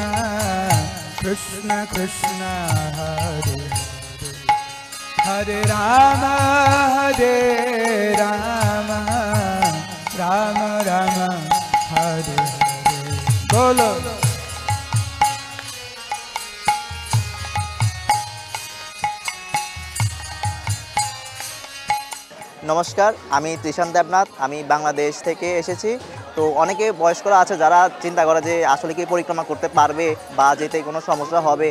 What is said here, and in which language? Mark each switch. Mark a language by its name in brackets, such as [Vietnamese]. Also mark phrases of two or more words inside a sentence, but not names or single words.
[Sanskrit] Krishna Krishna Hare Hare Rama Hare Rama Rama Rama Hare Hare Bolo [Bangla] নমস্কার, আমি ত্রিশান দেবনাথ। আমি বাংলাদেশ থেকে এসেছি। তো অনেকে বয়স্করা আছে যারা চিন্তা করে যে আসলে কি পরিক্রমা করতে পারবে বা যেতে কোনো সমস্যা হবে।